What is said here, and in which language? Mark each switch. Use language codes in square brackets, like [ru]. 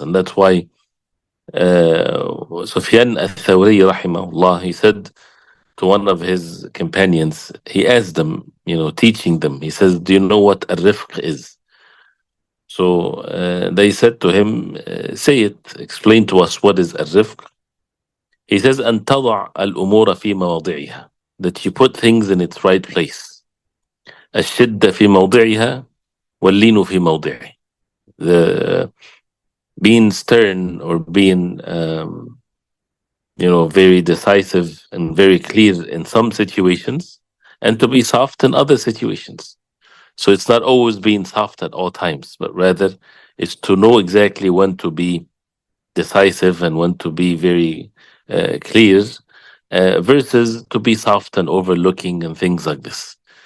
[en] And that's why Sufyan al-Thawri rahimahullah, he said to one of his companions, he asked them, teaching them, he says, do you know what ar-Rifq is? So they said to him, say it, explain to us what is ar-Rifq. He says, [ar] أن تضع الأمور في مواضعها, [en] that you put things in its right place. [ar] الشدة في موضعها واللين في موضعه. [en] The being stern or being very decisive and very clear in some situations, and to be soft in other situations. So it's not always being soft at all times, but rather it's to know exactly when to be decisive and when to be very clear, versus to be soft and overlooking and things like this.